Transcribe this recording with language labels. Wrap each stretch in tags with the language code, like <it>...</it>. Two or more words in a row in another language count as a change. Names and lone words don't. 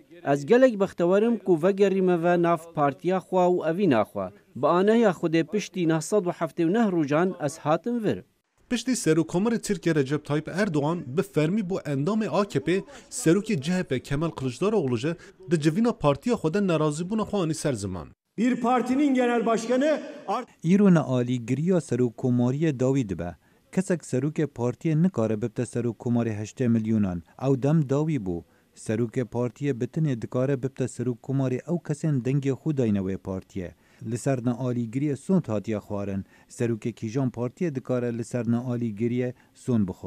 <ku>Ez gelek bextewarim ku vegerîme ve nav partiya xwe û evîna xwe. Bi aneya Xwedê piştî 979 rojan ez hatim vir. Piştî Serokkomarê Tirkiye Recep Tayyip Erdoğan bi fermî bo endamê AKP serokê CHP Kemal Kılıçdaroğlu ji di civîna partiya xwe de nerazîbûna xwe anî ser ziman.</ku> <tr>Bir partinin genel başkanı</tr> <ku>îrona alîgiriya serokkomariyê dawî dibe. Kesek serokê partiyê nikare bibte serokkomarê 8 milyonan. Ew dem dawî bû. Serokê partiyê bi tinê dikare bibte serokkomarê ew kesên dengê xwe dayne wê partiyê. Li ser nealîgiriyê son hatiye xwarin. Serokê kîjan partiyê dikare li ser nealîgiriyê son bixwe.</ku>